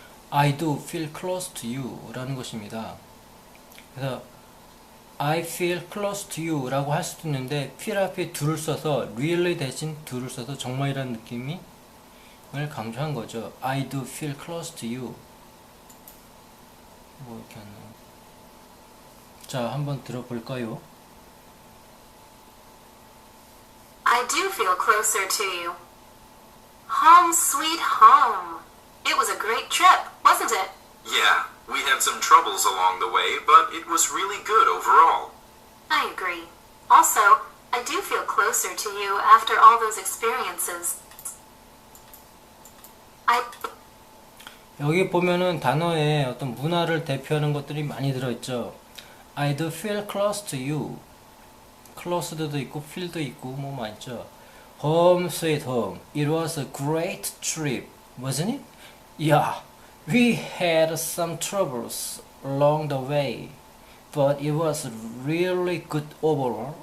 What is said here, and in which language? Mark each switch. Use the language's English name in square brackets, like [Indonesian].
[English] I do feel close to you [Korean] 라는 것입니다. 그래서 [English] I feel close to you [Korean] 라고 할 수도 있는데 feel 앞에 do를 써서 really 대신 do를 써서 정말이라는 느낌을 강조한 거죠. [English] I do feel close to you. [Korean] 뭐 이렇게 하나. 자, 한번 들어볼까요? [English] I do feel closer to you. Home sweet home. It was a great trip, wasn't it? Yeah, we had some troubles along the way, but it was really good overall. I agree. Also, I do feel closer to you after all those experiences. [Korean] 여기 보면은 단어에 어떤 문화를 대표하는 것들이 많이 들어있죠. [English] I do feel close to you. closed도 [Korean] 있고 feel도 있고 뭐 많죠. [English] Home sweet home. It was a great trip, wasn't it? Yeah, we had some troubles along the way, but it was really good overall.